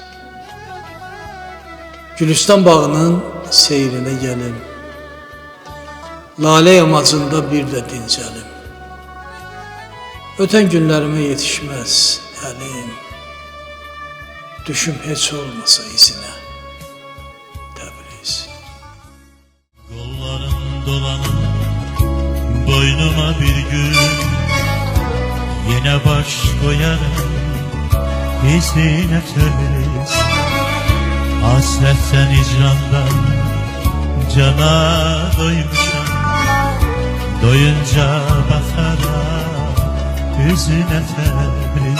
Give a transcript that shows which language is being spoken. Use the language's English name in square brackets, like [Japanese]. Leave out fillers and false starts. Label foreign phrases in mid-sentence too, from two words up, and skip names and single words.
[Azerbaijani] Gülüstan bağının seyrinə gəlim. Lalə yamacında bir də dincəlim. Ötən günlərimə yetişməz əlim, düşüm heç olmasa izinə Təbriz. [Turkish] Kollarım dolanır boynuma bir gün, yine baş koyarım izine Təbriz. Hasretten icrandan cana doymuşam, doyunca bakarım yüzüne Təbriz.